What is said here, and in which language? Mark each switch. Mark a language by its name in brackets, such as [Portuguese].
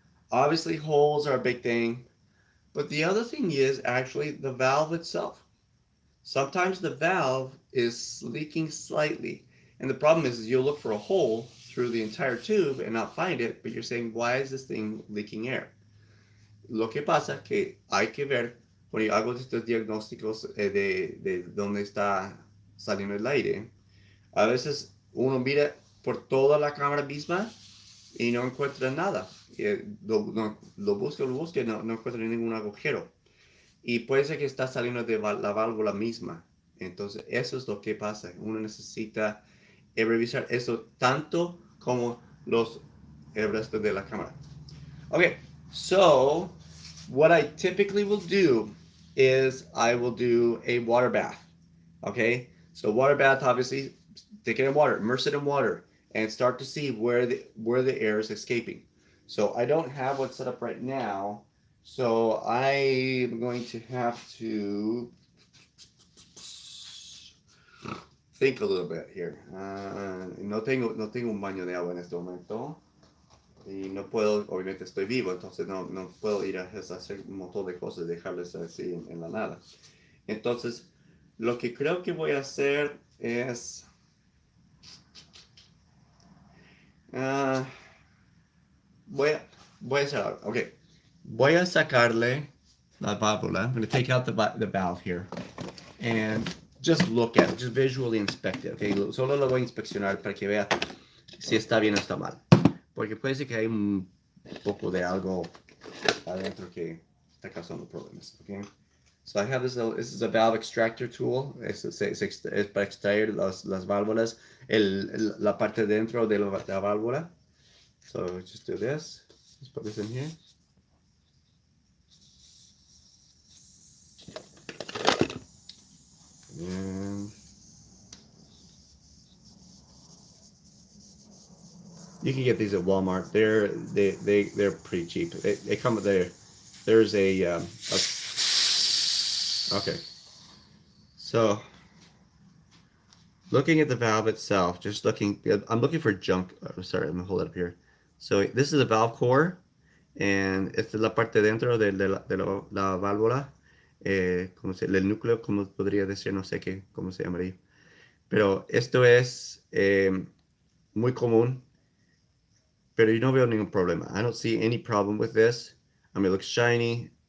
[English] Obviously, holes are a big thing, but the other thing is actually the valve itself. Sometimes the valve is leaking slightly, and the problem is you'll look for a hole through the entire tube and not find it, but you're saying, why is this thing leaking air? [Spanish] Lo que pasa que hay que ver, cuando yo hago estos diagnósticos de dónde está saliendo el aire, a veces uno mira por toda la cámara misma y no encuentra nada. Lo busca, no encuentra ningún agujero. Y puede ser que está saliendo de la válvula misma. Entonces, eso es lo que pasa. Uno necesita revisar eso tanto como el resto de la cámara. [English] Okay, so what I typically will do is I will do a water bath. Okay, so water bath, obviously, take it in water, immerse it in water, and start to see where the air is escaping. So I don't have one set up right now, so I'm going to have to think a little bit here. [Spanish] No tengo un baño de agua en este momento. Y no puedo, obviamente estoy vivo, entonces no puedo ir a hacer un montón de cosas, dejarles así en la nada. Entonces, lo que creo que voy a hacer es... voy a hacer algo. Okay. Voy a sacarle la válvula. [English] I'm going to take out the valve here. And just look at it. Just visually inspect it. Okay. [Spanish] Solo lo voy a inspeccionar para que vea si está bien o está mal. Porque puede ser que hay un poco de algo adentro que está causando problemas. [English] Okay. So I have this is a valve extractor tool. [Spanish] Es para extraer las válvulas, la parte dentro de la válvula. [English] So just do this. Let's put this in here. And you can get these at Walmart. They're pretty cheap. They come with there's a okay. So looking at the valve itself, I'm looking for junk. Sorry, I'm gonna hold it up here. So this is a valve core, and [Spanish] esta es la parte dentro de la válvula, el núcleo, como podría decir, no sé cómo se llamaría. Pero esto es muy común, pero yo no veo ningún problema. [English] I don't see any problem with this. I mean, it looks shiny.